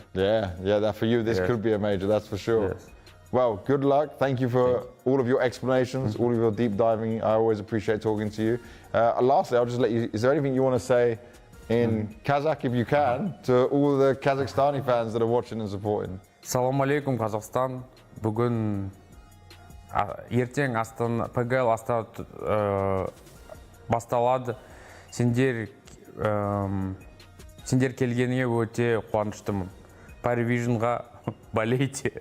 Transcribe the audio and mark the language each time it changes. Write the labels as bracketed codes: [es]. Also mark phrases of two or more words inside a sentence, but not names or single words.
[en] That for you, this could be a major, that's for sure. Well, good luck. Thank you for all of your explanations, all of your deep diving. I always appreciate talking to you. Lastly, I'll just let you, is there anything you want to say in Kazakh, if you can, to all the Kazakhstani fans that are watching and supporting? [kk] Салам алейкум, Казахстан. Бүгін ертең PGL Astana басталады. Сендер келгеніңе өте қуаныштымын. PARIVISIONға болейте.